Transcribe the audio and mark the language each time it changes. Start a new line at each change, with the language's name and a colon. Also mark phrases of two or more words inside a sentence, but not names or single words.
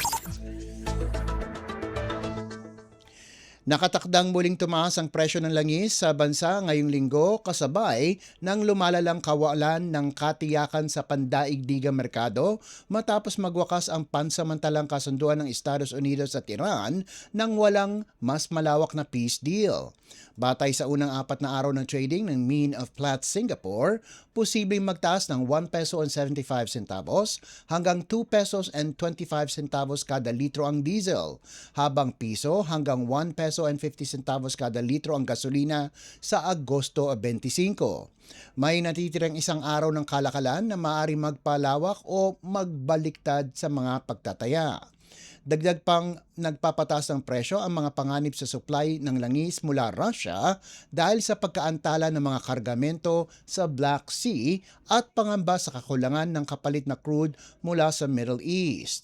Filipino: Nakatakdang muling tumaas ang presyo ng langis sa bansa ngayong linggo kasabay ng lumalalang kawalan ng katiyakan sa pandaigdigang merkado matapos magwakas ang pansamantalang kasunduan ng Estados Unidos at Iran nang walang mas malawak na
English: peace deal.
Filipino: Batay sa unang 4 na araw ng trading ng Mean of Platts Singapore, posibleng magtaas ng 1 peso and 75 centavos hanggang 2 pesos and 25 centavos kada litro ang diesel, habang piso hanggang 1 peso and 50 centavos kada litro ang gasolina sa Agosto 25. May natitirang isang araw ng kalakalan na maaari magpalawak o magbaliktad sa mga pagtataya. Dagdag pang nagpapataas ng presyo ang mga panganib sa supply ng langis mula Russia dahil sa pagkaantala ng mga kargamento sa Black Sea at pangamba sa kakulangan ng kapalit na crude mula sa Middle East.